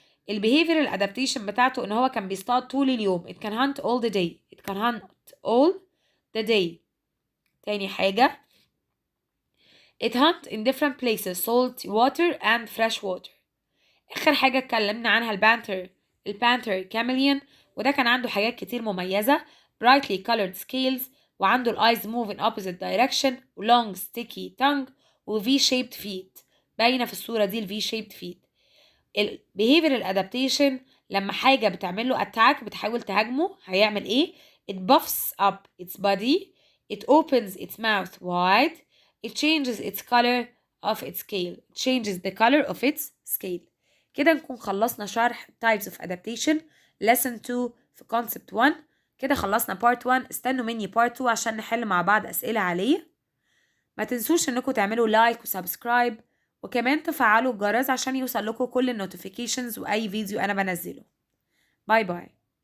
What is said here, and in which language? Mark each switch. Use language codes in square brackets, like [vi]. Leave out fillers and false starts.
[ar] البيهيفيرال adaptation بتاعته إن هو كان بيصطاد طول اليوم. [en] it can hunt all the day. it can hunt all the day. [ar] تاني حاجة [en] it hunt in different places salt water and fresh water. [ar] آخر حاجة اتكلمنا عنها البانثر كاميليون، وده كان عنده حاجات كتير مميزة [en] brightly colored scales، [ar] وعنده [en] eyes move in opposite direction، [ar] و [en] long sticky tongue، [ar] و [en] V-shaped feet. [ar] باينة في الصورة دي ال [en] V-shaped feet. ال behavioral adaptation [ar] لما حاجة بتعمله [en] attack [ar] بتحاول تهاجمه هيعمل ايه؟ [en] it buffs up its body, it opens its mouth wide, it changes its color of its scale. It changes the color of its scale. [ar] كده نكون خلصنا شرح [en] types of adaptation lesson 2 في concept 1. [ar] كده خلصنا [en] part 1. [ar] استنوا مني [en] part 2 [ar] عشان نحل مع بعض أسئلة عليه. ما تنسوش انكم تعملوا لايك وسبسكرايب، وكمان تفعلوا الجرس عشان يوصل لكم كل النوتيفيكيشنز وأي فيديو أنا بنزله. باي باي.